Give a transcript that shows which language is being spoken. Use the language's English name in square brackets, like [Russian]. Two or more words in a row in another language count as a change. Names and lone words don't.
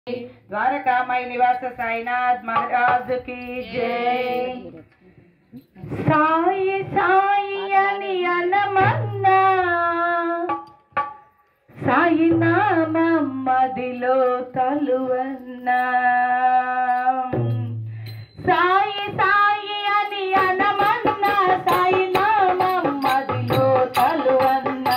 [Hindi] द्वारकामाई निवास साईनाथ महाराज की जय। [Telugu] సాయి సాయి అని అనమన్నా సాయి నామం మదిలో తలువన్నా సాయి సాయి అని అనమన్నా సాయి నామం మదిలో తలువన్నా